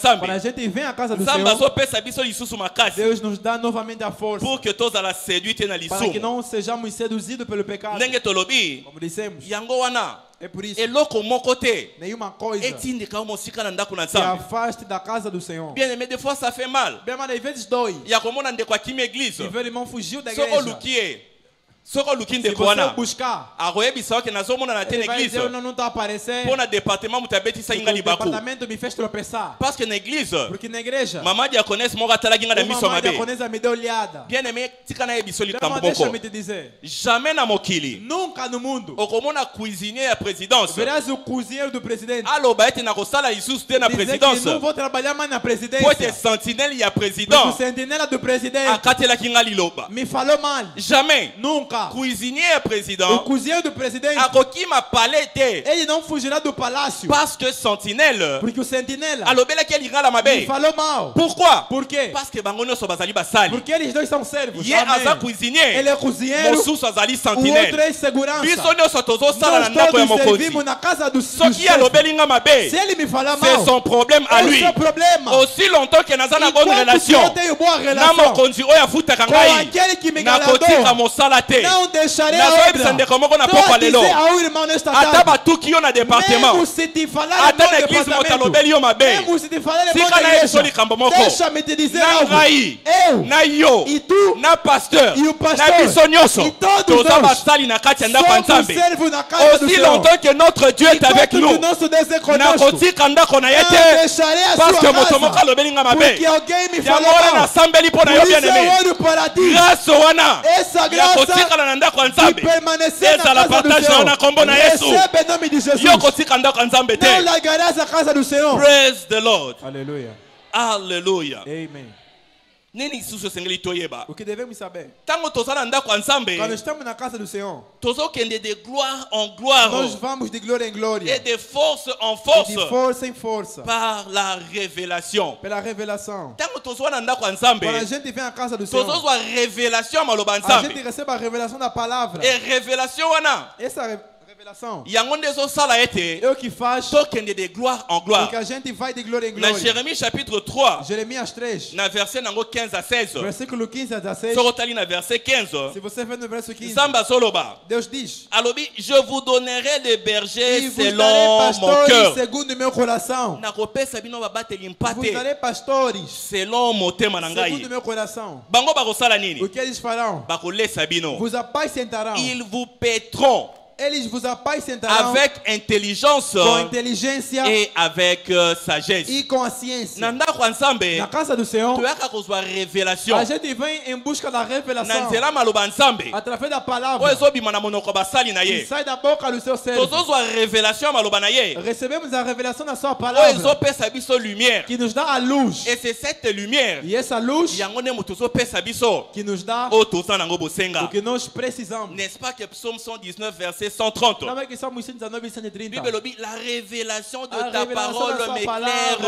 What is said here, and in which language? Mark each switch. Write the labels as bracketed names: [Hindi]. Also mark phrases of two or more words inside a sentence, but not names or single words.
[Portuguese] Quando a [Lingala] Nzambe, [Portuguese] gente vem à casa do [Lingala] Nzambe [Portuguese] Senhor, [Lingala] azopesa biso lisusu makasi [Portuguese] Deus nos dá novamente a força [French] pour que [Lingala] tozala séduite na [Portuguese] para que [Lingala] lisumu. [Portuguese] não sejamos seduzidos pelo pecado. [Lingala] Ndenge tolobi, [Portuguese] Como dissemos, [Lingala] yango wana [Portuguese] é por isso, [Lingala] eloko moko te [Portuguese] nenhuma coisa [Lingala] etindika mosika na ndako na [Portuguese] que [Lingala] Nzambe. [Portuguese] afaste da casa do Senhor. [French] Bien aimé, des fois ça fait mal. [Portuguese] Bem, mas às vezes dói. [Lingala] Ya komona ndeko akimi église. [Portuguese] E ver o irmão fugiu da [Lingala] Soko [Portuguese] igreja. [Lingala] luki ye. Soko luki [Portuguese] Se [Lingala] ndeko [Portuguese] você [Lingala] wana. [Portuguese] buscar, [Lingala] Akoyebisa ke nazomona na te [Portuguese] ele [Lingala] na [Portuguese] vai [Lingala] église. [Portuguese] dizer, eu não está aparecendo. [Lingala] Mpo na département mutu abetisa [Portuguese] O [Lingala] inga libaku. [Portuguese] departamento me fez tropeçar. [French] Parce que na église, [Portuguese] Porque na igreja, [Lingala] mama diakonese moko atalaki nga na [Portuguese] uma [Lingala] miso [Portuguese] mãe [Lingala] mabe. [Portuguese] diaconesa me deu olhada. [French] Bien aimé, [Lingala] tika na yebiso [Portuguese] Então, [Lingala] likambo [Portuguese] deixa-me [Lingala] moko. [Portuguese] te dizer, [Lingala] Jamais na mokili [Portuguese] nunca no mundo [Lingala] okomona cuisinier ya présidence [Portuguese] verás o cozinheiro do presidente [Lingala] aloba ete nakosala lisusu te na [Portuguese] dizer que [Lingala] présidence [Portuguese] não vou trabalhar mais na [Lingala] po ete [Portuguese] presidência. [Lingala] sentinelle ya [Portuguese] Porque o [Lingala] président [Portuguese] sentinela do presidente [Lingala] akatelaki nga liloba. [Portuguese] me falou mal. [French] Jamais [Portuguese] Nunca. [Lingala] cuisinier ya [Portuguese] O [Lingala] président [Portuguese] cozinheiro do presidente, [Lingala] akokima palais te [Portuguese] ele não fugirá do palácio. [French] parce que sentinelle [Portuguese] Porque o sentinela [Lingala] alobelaki elingala [Portuguese] me [Lingala] mabe. [Portuguese] falou mal. [French] Pourquoi? [Portuguese] Por quê? [French] Parce que [Lingala] bango nyonso bazali basali. [Portuguese] Porque eles dois são servos. [Lingala] Ye [Portuguese] Amém. [Lingala] aza cuisinier, [Portuguese] Ele é cozinheiro, [Lingala] mosusu azali [Portuguese] o outro [Lingala] sentinelle. [Portuguese] é segurança. [Lingala] Biso nyonso tozosala na [Portuguese] Nós [Lingala] ndako ya [Portuguese] todos [Lingala] mokonzi. [Portuguese] servimos na casa do [Lingala] Soki [Portuguese] chefe. [Lingala] alobeli nga mabe, [Portuguese] Se ele me falar [French] c'est [Portuguese] mal, [French] son problème à [Portuguese] é o [French] lui. [Portuguese] seu problema. [French] Aussi longtemps que [Lingala] naza na [French] bonne [Portuguese] Enquanto que [French] relation [Portuguese] eu tenho boa [Lingala] na [Portuguese] relação [Lingala] mokonzi oyo afutaka [Portuguese] com [Lingala] ngai, [Portuguese] aquele que me [Lingala] nakotika [Portuguese] galardou, [Lingala] mosala te. [Portuguese] não deixarei a [Lingala] nazoyebisa [Portuguese] obra. [Lingala] ndeko moko na [Portuguese] Estou [Lingala] pokwa [Portuguese] a dizer [Lingala] lelo [Portuguese] ao irmão nesta [Lingala] ata [Portuguese] tarde, [Lingala] batuki yo na département [Portuguese] mesmo se te falar [Lingala] ata [Portuguese] no [Lingala] na eglise moto [Portuguese] departamento, [Lingala] alobeli yo mabe [Portuguese] mesmo se te falar no [Lingala] tika na yebiso [Portuguese] igreja, [Lingala] likambo moko [Portuguese] deixa-me te dizer [Lingala] na [Portuguese] algo. [Lingala] ngai [Portuguese] Eu [Lingala] na yo [Portuguese] e tu [Lingala] na pasteur [Portuguese] e o pastor [Lingala] na biso nyonso [Portuguese] e todos [Lingala] toza [Portuguese] nós [Lingala] basali na kati ya ndako ya [Portuguese] somos [Lingala] nzambe [Portuguese] servos na casa do [French] aussi [Portuguese] Senhor. [French] longtemps que notre Dieu est avec [Portuguese] Enquanto [French] nous [Portuguese] que nosso Deus é [Lingala] na [Portuguese] conosco, [Lingala] kotika ndako na ye [Portuguese] não [Lingala] te [Portuguese] deixarei a [French] parce que [Portuguese] sua [Lingala] moto moko [Portuguese] casa, [Lingala] alobeli nga mabe [Portuguese] porque alguém me [Lingala] yango [Portuguese] falou [Lingala] wana [Portuguese] mal. [Lingala] nasambeli mpo na [Portuguese] Por [Lingala] yo [Portuguese] isso [French] bien aimé [Portuguese] eu oro para ti. [Lingala] grâce wana [Portuguese] Essa [Lingala] ya [Portuguese] graça [Lingala] kotikala na ndako ya [Portuguese] de [Lingala] nzambe [Portuguese] permanecer na [Lingala] ezala [Portuguese] casa do [Lingala] partage na yo [Portuguese] Senhor. [Lingala] na kombo na yesu [Portuguese] Recebe em nome de Jesus. [Lingala] yo kotika ndako ya nzambe [Portuguese] Não [Lingala] te [Portuguese] largarás a casa do Senhor. [English] praise the lord [Portuguese] Aleluia. [Lingala] alleluya [Portuguese] Amen. [Lingala] nini lisusu esengeli toyeba [Portuguese] O que devemos saber? [Lingala] ntango toza na ndako ya nzambe [Portuguese] Quando estamos na casa do Senhor, [French] tozokende de gloire en gloire [Portuguese] nós vamos de glória em glória, [French] et de force en [Portuguese] e [French] force [Portuguese] de força em força, [French] par la révélation [Portuguese] pela revelação. [Lingala] ntango tozwa na ndako ya nzambe [Portuguese] Quando a gente vem à casa do Senhor, [Lingala] tozozwa révélation ya maloba ya [Portuguese] a [Lingala] nzambe [Portuguese] gente recebe a revelação da palavra. [Lingala] e révélation wana [Portuguese] Essa revelação [Lingala] yango nde ezosala ete [Portuguese] é o que faz [French] tokende de gloire en [Portuguese] com [French] gloire [Portuguese] que a gente vai de glória em [Lingala] na [Portuguese] glória. [French] Jérémie chapitre 3 [Portuguese] Jeremias 3, [Lingala] na verset nango 15 à 16 [Portuguese] versículo 15 a 16. [Lingala] soko otali na verset 15 [Portuguese] Se você ver no verso 15, [Lingala] nzambe azoloba [Portuguese] Deus diz: [French] alobi je vous donnerai des bergers [Portuguese] E vos darei [French] selon mon [Portuguese] pastores [French] cœur [Portuguese] segundo meu coração. [Lingala] nakopesa bino babateli [Portuguese] Vos [Lingala] mpate [Portuguese] darei pastores [Lingala] selon motema na [Portuguese] segundo [Lingala] ngai [Portuguese] meu coração. [Lingala] bango bakosala [Portuguese] O [Lingala] nini [Portuguese] que eles farão? [Lingala] bakolesa bino [Portuguese] Vos apacentarão. [French] ils vous paîtront [Portuguese] Eles vos apacentarão [French] avec intelligence [Portuguese] com inteligência [French] et avec sagesse [Portuguese] e com a ciência. [Lingala] na ndako ya nzambe [Portuguese] Na casa do Senhor, [Lingala] toyaka kozwa révélation [Portuguese] a gente vem em busca da [Lingala] na [Portuguese] revelação [Lingala] nzela maloba ya nzambe [Portuguese] através da [Lingala] oyo [Portuguese] palavra [Lingala] ezobima na monoko basali na [Portuguese] que [Lingala] ye [Portuguese] sai da boca do seu servo. [Lingala] tozozwa révélation ya maloba na ye [Portuguese] Recebemos a revelação da sua [Lingala] oyo [Portuguese] palavra [Lingala] ezopesa biso lumière [Portuguese] que nos dá a luz. [French] et c'est cette lumière [Portuguese] E essa luz [Lingala] yango nde moto ezopesa biso [Portuguese] que nos dá [Lingala] oyo toza nango [Portuguese] o [Lingala] bosenga [Portuguese] que nós precisamos. [French] n'est-ce pas que psaume 119 verset 130 [Portuguese] Não é que Salmo 119 e 130. [French] Bible elobi la révélation de [Portuguese] A [French] ta [Portuguese] revelação [French] parole [Portuguese] da sua palavra me